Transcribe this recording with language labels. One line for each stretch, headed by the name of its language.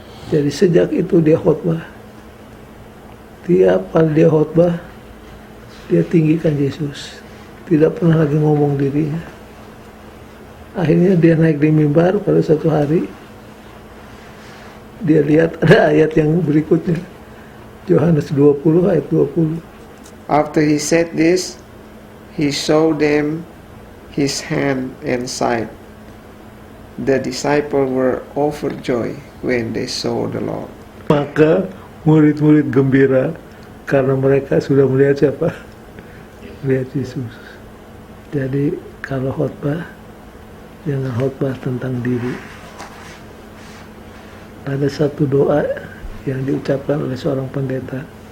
Indonesian: Jadi sejak itu dia khotbah. Tiap kali dia khotbah, dia tinggikan Yesus. Tidak pernah lagi ngomong dirinya. Akhirnya dia naik di mimbar pada satu hari. Dia lihat ada ayat yang berikutnya. Yohanes 20 ayat 20.
English: After he said this, he showed them his hand and side. The disciples were overjoyed when they saw the Lord.
Indonesian: Maka murid-murid gembira karena mereka sudah melihat siapa? Melihat Yesus. Jadi kalau khotbah, jangan khotbah tentang diri. Ada satu doa yang diucapkan oleh seorang pendeta.